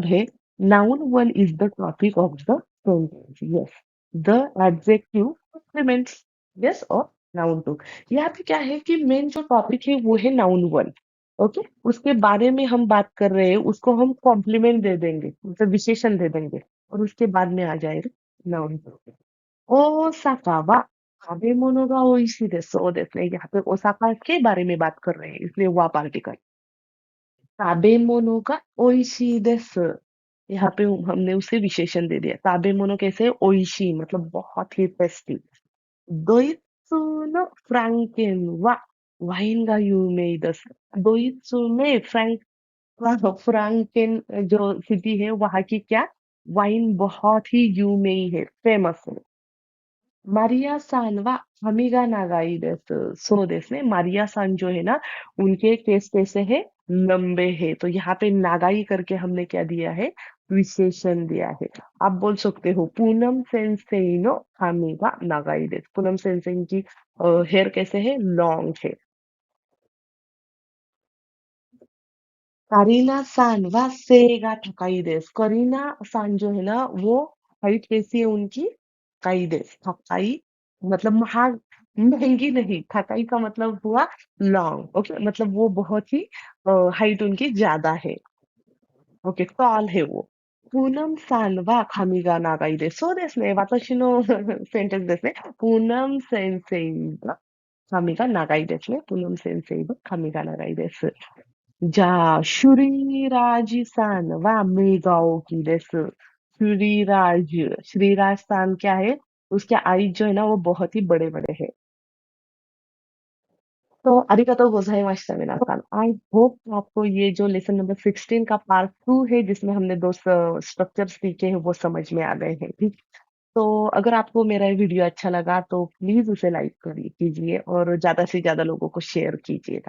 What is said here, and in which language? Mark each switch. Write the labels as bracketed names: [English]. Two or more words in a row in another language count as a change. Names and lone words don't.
[Hindi] है [English] noun one is the topic of the sentence yes the adjective complements yes [Hindi] और [English] noun two [Hindi] यहाँ पे क्या है कि मेन जो टॉपिक है वो है [English] noun one [Hindi] ओके उसके बारे में हम बात कर रहे हैं उसको हम कॉम्प्लीमेंट दे देंगे मतलब विशेषण दे देंगे और उसके बाद में आ जाएगा [English] noun two [Japanese] 大阪は食べ物が美味しいです。そうですね。 [Hindi] यहाँ पे ओसाका के बारे में बात कर रहे हैं इसलिए हुआ पार्टिकल [Japanese] 食べ物が美味しいです [Hindi] यहाँ पे हमने उसे विशेषण दे दिया 食べ物 कैसे ओइशी मतलब बहुत ही टेस्टी [Japanese] ドイツのフランケンはワインが有名です [Hindi] ドイツ में फ्रैंकेन जो सिटी है वहां की क्या वाइन बहुत ही यूमेई है फेमस है [Japanese] マリアさんは髪が長いです。そうですね。 [Hindi] マリアさん जो है ना उनके केस कैसे है लंबे है तो यहाँ पे नागाई करके हमने क्या दिया है विशेषण दिया है आप बोल सकते हो [Japanese] プーナム 先生 の 髪が 長い です [Hindi] पूनम सेंसेई की हेयर कैसे है लॉन्ग है [Japanese] カリーナ さん は 背が 高い です [Hindi] करीना सान जो है ना वो हाइट कैसी है उनकी [Japanese] 高い です [Hindi] थकाई मतलब महाग महंगी नहीं थकाई का मतलब हुआ लॉन्ग ओके मतलब वो बहुत ही हाइट उनकी ज्यादा है ओके टॉल है वो [Japanese] プーナム さん は 髪が 長い です そう です ね私の सेंटेंस ですねプーナム 先生 は 髪が 長い です ねプーナム 先生 は 髪が 長い ですじゃあ、シュリーラージさんは目が大きいです。 [Hindi] श्रीराज सान क्या है उसके आईज जो है ना वो बहुत ही बड़े बड़े हैं तो [Japanese] ありがとうございました 皆さん [English] I hope [Hindi] आपको ये जो [English] lesson number [Hindi] 16 का पार्ट 2 है जिसमें हमने दो स्ट्रक्चर सीखे हैं वो समझ में आ गए हैं ठीक तो अगर आपको मेरा ये वीडियो अच्छा लगा तो प्लीज उसे लाइक कीजिए और ज्यादा से ज्यादा लोगों को शेयर कीजिएगा।